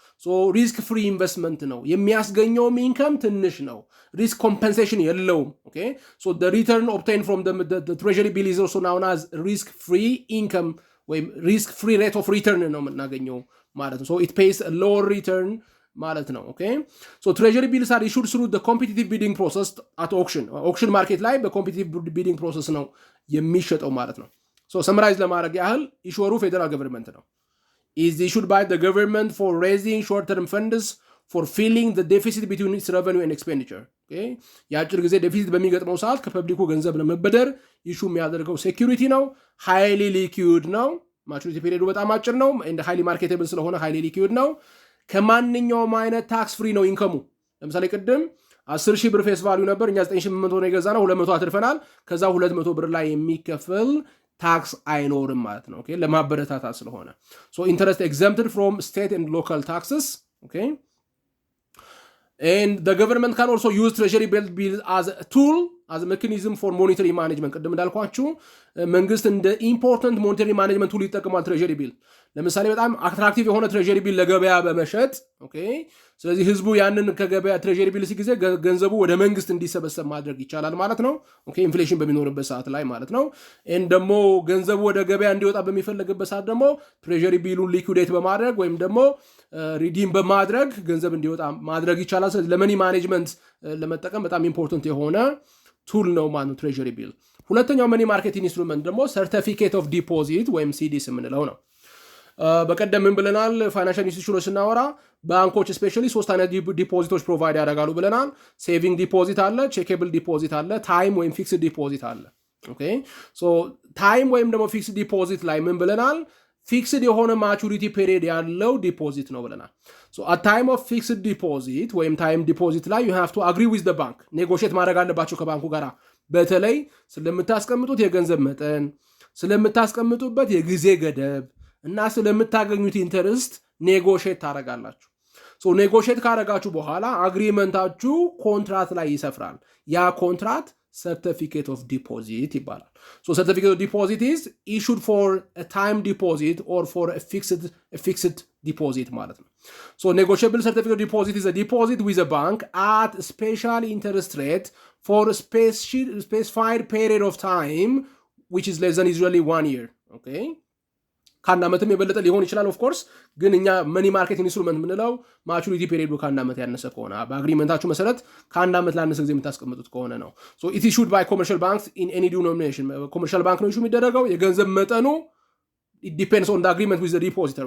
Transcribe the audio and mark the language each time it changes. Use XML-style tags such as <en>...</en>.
<en>So risk free investment ነው።</en> <am>የሚያስገኘውም ኢንከም ትንሽ ነው።</am> <en>risk compensation የለውም። Okay, so the return obtained from the treasury bill is also known as risk free income ወይም risk free rate of return</en> <am>ነው የምናገኘው ማለት ነው።</am> <en>So it pays a lower return ማለት ነው። Okay, so treasury bills are issued through the competitive bidding process at auction market</en> <am>ላይ በcompetitive bidding process ነው የሚሸጠው ማለት ነው።</am> <en>So summarize</en> <am>ለማድረግ ያህል ኢሹሩ ፌደራል ገቨርንመንት ነው.</am> <en>Is issued by the government for raising short-term funds for filling the deficit between its revenue and expenditure.</en> <am>Okay, የአጭር ጊዜ ዴፊሲት በሚገጥመው ሰዓት ከፐብሊኩ ገንዘብ ለመበደር ኢሹ የሚያደርገው ሴኩሪቲ ነው። ሃይሊ ሊኩዊድ ነው። ማቹሪቲ ፔሪዮዱ በጣም አጭር ነው and highly marketable ስለሆነ ሃይሊ ሊኩዊድ ነው። ከማንኛውም አይነት ታክስ ፍሪ ነው ኢንከሙ። ለምሳሌ ቅድም 10,000 ብር ፌስ ቫልዩ ነበር፣ እኛ 9,800 ነው የገዛነው፣ 200 አትርፈናል። ከዛ 200 ብር ላይ የሚከፈል ታክስ አይኖርም ማለት ነው። Okay, ለማበረታታት ስለሆነ</am> <en>so interest exempted from state and local taxes. Okay, and the government can also use treasury bills as a tool, as a mechanism for monetary management.</en> <am>ቅድም እንዳልኳችሁ መንግስት እንደ ኢምፖርታንት ሞኔታሪ ማኔጅመንት ቱል ይጠቀማል ትሬጀሪ ቢል። ለምሳሌ በጣም አትራክቲቭ የሆነ ትሬጀሪ ቢል ለገበያ በመሸጥ ኦኬ፣ ስለዚህ ህዝቡ ያንን ከገበያ ትሬጀሪ ቢል ሲጊዜ ገንዘቡ ወደ መንግስት እንዲሰበሰብ ማድረግ ይቻላል ማለት ነው። ኦኬ፣ ኢንፍሌሽን በሚኖርበት ሰዓት ላይ ማለት ነው። and ደግሞ ገንዘቡ ወደ ገበያ እንዲወጣ በሚፈልግበት ሰዓት ደግሞ ትሬጀሪ ቢሉን ሊኩዊዴት በማድረግ ወይም ደግሞ ሪዲም በማድረግ ገንዘብ እንዲወጣ ማድረግ ይቻላል። ስለዚህ ለመኒ ማኔጅመንት ለመጠቀም በጣም ኢምፖርታንት የሆነ ቱል ነው ማለት ትሬጀሪ ቢል። ሁለተኛው መኒ ማርኬት ኢንስትሩመንት ደግሞ ሰርቲፊኬት ኦፍ ዲፖዚት ወይም ሲዲስ የምንለው ነው። በቀደም ምን ብለናል? ፋይናንሻል ኢንስቲትዩሽኖች ስናወራ ባንኮች ስፔሻሊ 3 አይነት ዲፖዚቶች ፕሮቫይድ ያደርጋሉ ብለናል። ሴቪንግ ዲፖዚት አለ፣ ቼኬብል ዲፖዚት አለ፣ ታይም ወይም ፊክስድ ዲፖዚት አለ። ኦኬ፣ ሶ ታይም ወይም ደግሞ ፊክስድ ዲፖዚት ላይ ምን ብለናል? ፊክስድ የሆነ ማቹሪቲ ፔሪድ ያለው ዲፖዚት ነው ብለናል። ሶ አት ታይም ኦፍ ፊክስድ ዲፖዚት ወይም ታይም ዲፖዚት ላይ</am> <en>you have to agree with the bank</en> <am>ኔጎሽት ማድረግ አለባቸው ከባንኩ ጋር። በተለይ ስለምታስቀምጡት የገንዘብ መጠን፣ ስለምታስቀምጡበት የጊዜ ገደብ እና ስለምታገኙት ኢንተረስት ኔጎሽት ታደርጋላችሁ። ሶ ኔጎሽት ካደረጋችሁ በኋላ አግሪመንታችሁ ኮንትራት ላይ ይሰፍራል። ያ ኮንትራት certificate of deposit ይባላል።</am> <en>So certificate of deposit is issued for a</en> <am>time deposit or for a</am> <en>fixed deposit</en> <am>ማለት ነው።</am> <en>So negotiable certificate of deposit is a deposit with a bank at a special interest rate for a specified period of time which is less than usually 1 year.</en> <am>Okay, ከአንድ ዓመትም የበለጠ ሊሆን ይችላል። ኦፍ ኮርስ ግን እኛ መኒ ማርኬት ኢንስትሩመንት የምንለው ማቹሪቲ ፔሪዱ ከአንድ ዓመት ያነሰ ከሆነ በአግሪመንታችሁ መሰረት ከአንድ ዓመት ላነሰ ጊዜ የምታስቀምጡት ከሆነ ነው።</am> <en>ሶ ኢት ኢሹድ ባይ ኮመርሻል ባንክስ ኢን ኤኒ ዲኖሚኔሽን።</en> <am>ኮመርሻል ባንክ ነው ኢሹ የሚደረገው። የገንዘብ መጠኑ</am> <en>it depends on the agreement with the depositor.</en>